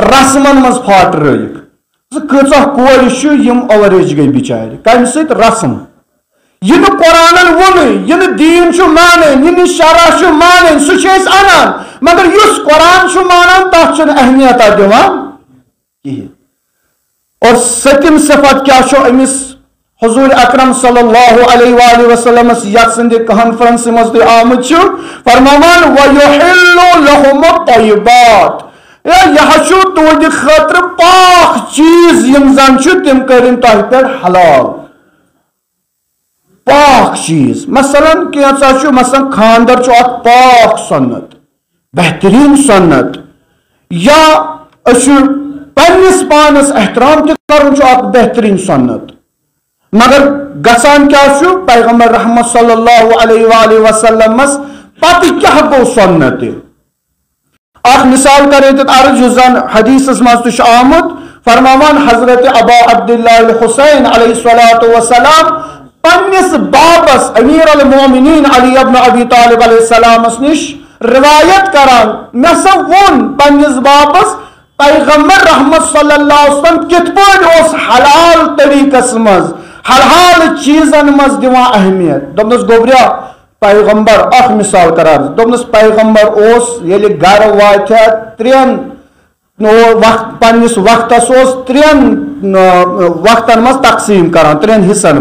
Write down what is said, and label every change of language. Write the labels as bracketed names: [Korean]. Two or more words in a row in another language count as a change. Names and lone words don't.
[Kashmiri] رسمن منٛز پھاٹرٲیِکھ ژٕ کۭژاہ کورِ چھِ یِم اوریج گٔے بِچارِ کمہِ سۭتۍ رسم یہ نہٕ قرآنن ووٚنُے یہِ نہٕ دیٖن چھُ مانان یہِ نہٕ شرع چھُ مانان سُہ چھِ أسۍ انان مگر یُس قرآن چھُ مانان تتھ چھُنہٕ اہمیتا دِوان کِہیٖنۍ اور سٔتِم صفت کیا چھُ أمِس حضور اکرم [Arabic] صلی اللہ علیہ وآلہ وسلم [Kashmiri] یتھ سندِ کانفرنس منٛز تہِ آمُت چھُ فرماوان [Arabic] وَيُحِلُّ لَهُمُ الطَّيِّبَاتِ [Kashmiri] یہ چھُ تُہنٛدِ خٲطرٕ پاک چیٖز یِم زن چھِ تِم کٔرِنۍ تۄہہِ پٮ۪ٹھ حلال پاک چیٖز مثلاً کینٛژھا چھُ مثلاً خانٛدر چھُ اکھ پاک سنت بہتریٖن سنت یا أسۍ چھِ پنس پانس احترام تہ کرن چھ اکھ بہترین سنت مگر گژھان کیا چھُ پیغمبر رحمت [Arabic] صلی اللہ علیہ وآلہ وسلم [Kashmiri] پتہ کیا گو سنت اخ مثال کرے تو عرض یُس زن حدیثس مز تہ آمت فرماوان حضرت ابا عبداللہ الحسین [Arabic] علیہ الصلوۃ والسلام [Kashmiri] پنس بابس امیر المومنین علی ابن ابی طالب علیہ السلامس نش روایت کران مے سا ون پنس بابس پیغمبر رحمت [Arabic] صلی اللہ علیہ وسلم [Kashmiri] کت پٲٹھۍ حلال طریقس مز حلال چیزن مز دِوان اہمیت دوٚپنس گوبریا پیغمبر اخ مثال کران دوٚپنس پیغمبر ییٚلہِ گرٕ واتہِ ترٛٮ۪ن وقت پنس وقتس ترٛٮ۪ن وقتن مز تقسیم کران ترٛٮ۪ن حصن